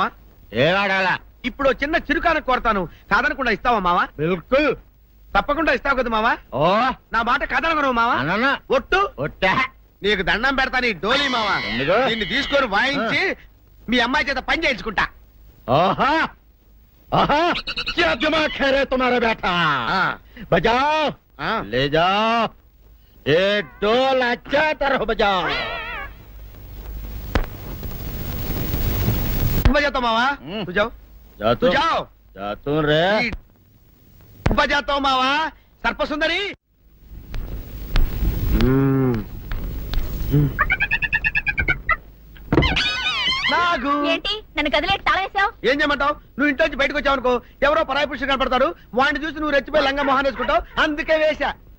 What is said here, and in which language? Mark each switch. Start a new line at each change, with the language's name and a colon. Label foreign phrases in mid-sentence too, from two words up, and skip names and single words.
Telugu: ఏడాడాలా? ఇప్పుడు చిన్న చిరుకాన కోరతాను, కాదనకుండా ఇస్తావా మావా? బిల్కుల్. తప్పకుండా ఇస్తావు కదా మావా. ఓ నా మాట కదలగను మావా. అనన్నా ఒట్టు ఒట్టా నీకు దండం పెడతా నీ డోలీ మావా. ఎందుకు? నిన్ను తీసుకొని వాయించి మీ అమ్మాయి చేత పని చేయించుకుంటా.
Hindi: ओहा ओहा क्या दिमाग है रे तुम्हारा बेटा बजाओ ले जाओ ये डोल अच्छा तरह बजाओ बजाता मावा तू जाओ जा तू जाओ जा तू रे बजाता मावा सर्प सुंदरी నాగు
Telugu: ఏంటి నన్ను గదిలేటి తాళేసావు? ఏం చేయమంటావు? నువ్వు ఇంట్లో నుంచి బయటకు వచ్చావు అనుకో, ఎవరో పరాయి పురుషుడు కనపడతాడు, వాడిని చూసి నువ్వు రెచ్చిపోయి లంగా మొహాన్ వేసుకుంటావు, అందుకే వేశా.